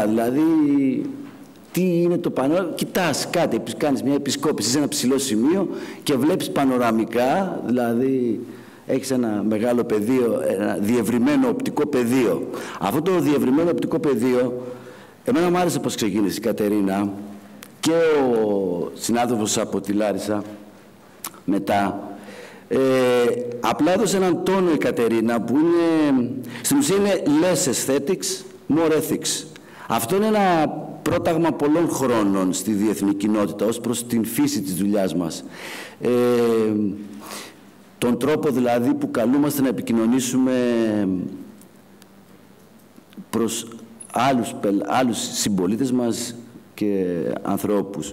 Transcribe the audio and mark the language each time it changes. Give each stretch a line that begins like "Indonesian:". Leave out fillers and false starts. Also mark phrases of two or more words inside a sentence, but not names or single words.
Greek: Δηλαδή, τι είναι το πανόραμα. Κοιτάς κάτι, κάνεις μια επισκόπηση σε ένα ψηλό σημείο και βλέπεις πανοραμικά, δηλαδή έχεις ένα μεγάλο πεδίο, ένα διευρυμένο οπτικό πεδίο. Αυτό το διευρυμένο οπτικό πεδίο, εμένα μου άρεσε πώς ξεκίνησε η Κατερίνα και ο συνάδελφος από τη Λάρισα μετά. Απλά έδωσε έναν τόνο η Κατερίνα που είναι, στην ουσία είναι
English: less aesthetics, more ethics.
Greek: Αυτό είναι ένα πρόταγμα πολλών χρόνων στη διεθνή κοινότητα ως προς την φύση της δουλειάς μας. Τον τρόπο δηλαδή που καλούμαστε να επικοινωνήσουμε προς άλλους συμπολίτες μας και ανθρώπους.